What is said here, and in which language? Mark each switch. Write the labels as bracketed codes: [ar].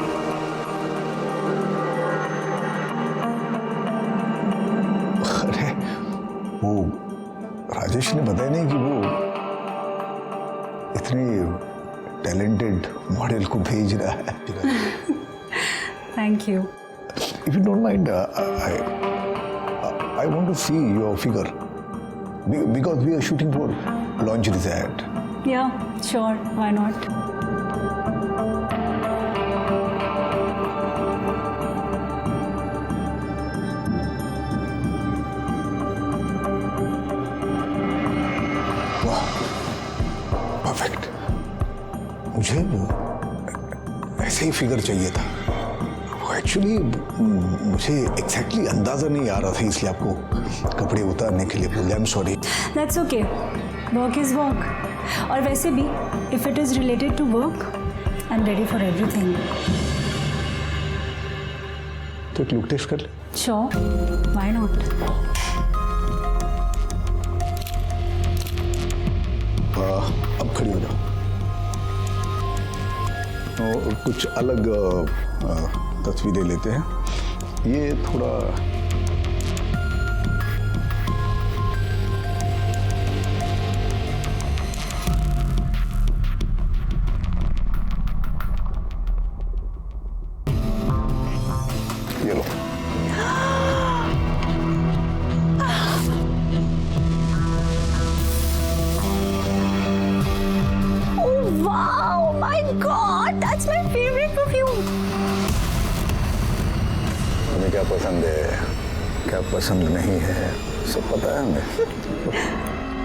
[hi] अरे वो राजेश ने बताया नहीं कि वो इतने टैलेंटेड मॉडल को भेज रहा है। [en] Thank you. If you don't mind, I want to see your figure because we are shooting for lingerie's ad. Yeah, sure. Why not? [hi] वाह, परफेक्ट। मुझे ऐसे ही फिगर चाहिए था। एक्चुअली मुझे एग्जैक्टली अंदाजा नहीं आ रहा था, इसलिए आपको कपड़े उतारने के लिए बोले। [en] I am sorry. That's okay. Work is work. [hi] और वैसे भी, [en] if it is related to work, I'm ready for everything. [hi] तो एक लुक टेस्ट कर ले। [en] Sure. Why not? [hi] अब खड़ी हो जाओ। तो कुछ अलग तस्वीरें लेते हैं। ये थोड़ा ये लो। [en] Oh wow, my God, that's my favorite perfume. [hi] तुम्हें क्या पसंद है, क्या पसंद नहीं है, सब पता है हमें।